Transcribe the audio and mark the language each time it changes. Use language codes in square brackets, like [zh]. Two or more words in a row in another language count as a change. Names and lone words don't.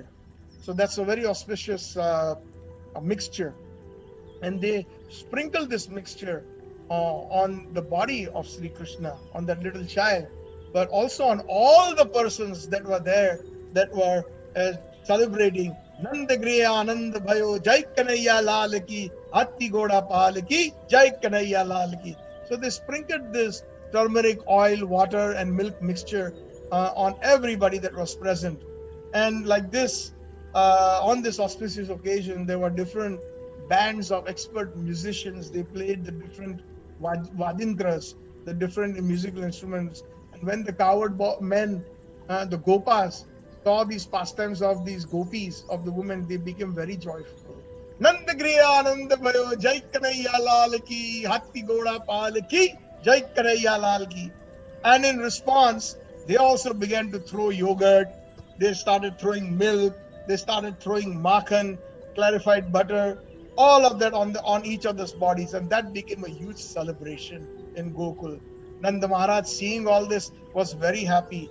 [en] So that's a very auspicious mixture. And they sprinkled this mixture on the body of Sri Krishna, on that little child, but also on all the persons that were there, that were celebrating [hi] नंद गृह आनंद भयो जय कन्हैया लाल की, हाथी घोड़ा पाल की, जय कन्हैया लाल की. [en] So they sprinkled this turmeric, oil, water, and milk mixture on everybody that was present. And like this, on this auspicious occasion, there were different bands of expert musicians. They played the different vadintras, the different musical instruments. And when the coward men, the gopas, saw these pastimes of these gopis, of the women, they became very joyful. [hi] नंद गृह आनंद भयो जय कन्हैया लाल की, हाथी घोड़ा पाल की, जय कन्हैया लाल की. [en] And in response, they also began to throw yogurt. They started throwing milk. They started throwing makhan, clarified butter, all of that on each other's bodies, and that became a huge celebration in Gokul. Nanda Maharaj, seeing all this, was very happy.